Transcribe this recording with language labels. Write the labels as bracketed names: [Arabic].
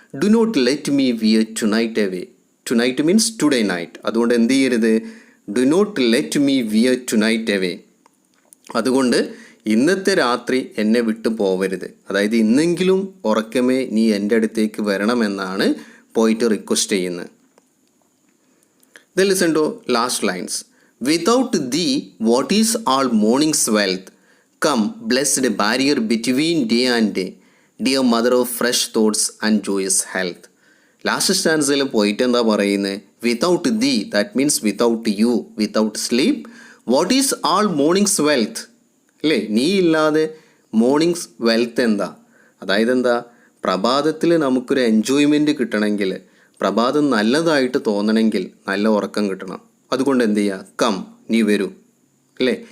[English] Do not let me wear tonight away. Tonight means today night. [Malayalam] അതുകൊണ്ട് എന്ത് ചെയ്യരുത്? [English] Do not let me wear tonight away. [Malayalam] അതുകൊണ്ട് ഇന്നത്തെ രാത്രി എന്നെ വിട്ടു പോവരുത്. അതായത് ഇന്നെങ്കിലും ഉറക്കമേ നീ എൻ്റെ അടുത്തേക്ക് വരണമെന്നാണ് പോയിട്ട് റിക്വസ്റ്റ് ചെയ്യുന്നത്. [English] Then listen to last lines. Without thee, what is all morning's wealth? Come, blessed barrier between day and day, dear mother of fresh thoughts and joyous health. [Malayalam] Last സ്റ്റാൻസിൽ പോയിട്ട് എന്താ പറയുന്നത്? [English] Without thee, that means without you, without sleep. What is all mornings wealth? [Malayalam] അല്ലേ? നീ ഇല്ലാതെ mornings wealth എന്താ? അതായത് എന്താ? പ്രഭാതത്തിൽ നമുക്കൊരു എൻജോയ്മെൻറ്റ് കിട്ടണമെങ്കിൽ, പ്രഭാതം നല്ലതായിട്ട് തോന്നണമെങ്കിൽ നല്ല ഉറക്കം കിട്ടണം. അതുകൊണ്ട് എന്ത് ചെയ്യുക? കം, നീ വരൂ. അല്ലേ?